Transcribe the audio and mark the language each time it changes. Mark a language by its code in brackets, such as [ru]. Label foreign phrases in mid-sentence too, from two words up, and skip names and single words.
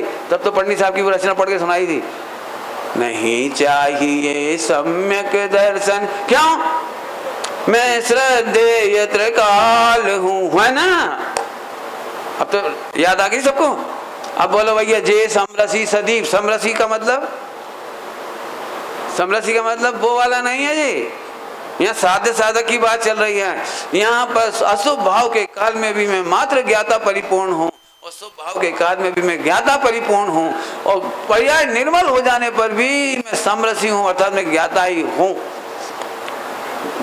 [hi] तब तो पंडित साहब की वो रचना पढ़ के सुनाई थी, नहीं चाहिए सम्यक दर्शन, क्यों? मैं श्रद्धेय त्रिकाल हूं, है ना? अब तो याद आ गई सबको। अब बोलो भैया, जे समरसी सदीप, समरसी का मतलब, समरसी का मतलब वो वाला नहीं है जी, यहाँ साधे साधक की बात चल रही है। यहाँ पर अशुभ भाव के काल में भी मैं मात्र ज्ञाता परिपूर्ण हूँ, और शुभ भाव के काल में भी मैं ज्ञाता परिपूर्ण हूँ, और पर्याय निर्मल हो जाने पर भी मैं समरसी हूँ, अर्थात मैं ज्ञाता ही हूँ।